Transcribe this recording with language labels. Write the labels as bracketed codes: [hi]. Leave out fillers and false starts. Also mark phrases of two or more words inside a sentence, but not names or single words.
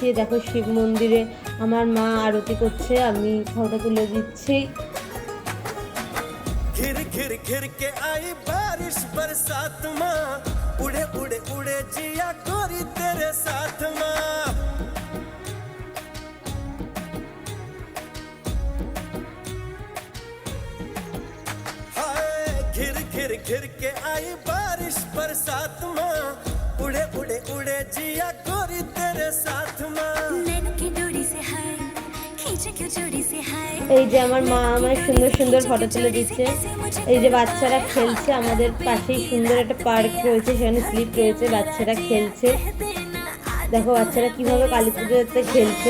[bn] দেখো শিব মন্দিরে আমার মা আরতি করছে, আমি ফটো তুলে দিচ্ছি। [hi] घिर घिर घिर के आई बारिश बरसात माँ, उड़े उड़े उड़े जिया गोरी तेरे साथ माँ। हाय घिर घिर घिर के आई बारिश बरसात माँ, उड़े उड़े उड़े जिया गोरी तेरे साथ माँ। [bn] এই যে আমার মা আমার সুন্দর সুন্দর ফটো তুলে দিচ্ছে। এই যে বাচ্চারা খেলছে, আমাদের পাশেই সুন্দর একটা পার্ক রয়েছে, সেখানে স্লিপ রয়েছে, বাচ্চারা খেলছে। দেখো বাচ্চারা কিভাবে কালী পুজোতে খেলছে।